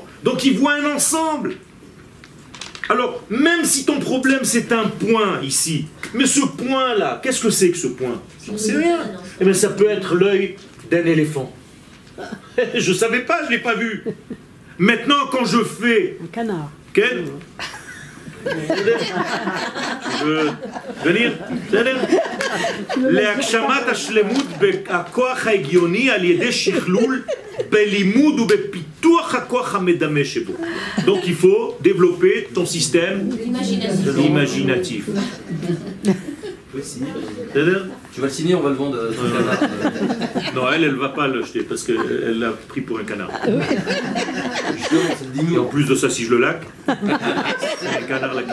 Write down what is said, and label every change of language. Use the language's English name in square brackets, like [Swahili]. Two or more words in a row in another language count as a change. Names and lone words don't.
[French] Donc, il voit un ensemble. Alors, même si ton problème c'est un point ici, mais ce point-là, qu'est-ce que c'est que ce point? J'en sais rien. Eh bien, ça peut être l'œil d'un éléphant. Je ne savais pas, je ne l'ai pas vu. Maintenant, quand je fais... Un canard. Quel? Tu veux venir? [Hebrew] להגשמת השלמות בכוח ההגיוני על ידי שכלול בלימוד ובפיתוח הכוח המדמה שבו. [French] Donc il faut développer ton système imaginatif. Tu vas le signer, on va le vendre. Non, elle va pas l'acheter parce qu'elle l'a pris pour un canard. Et en plus de ça, si je le laque, c'est un canard laqué.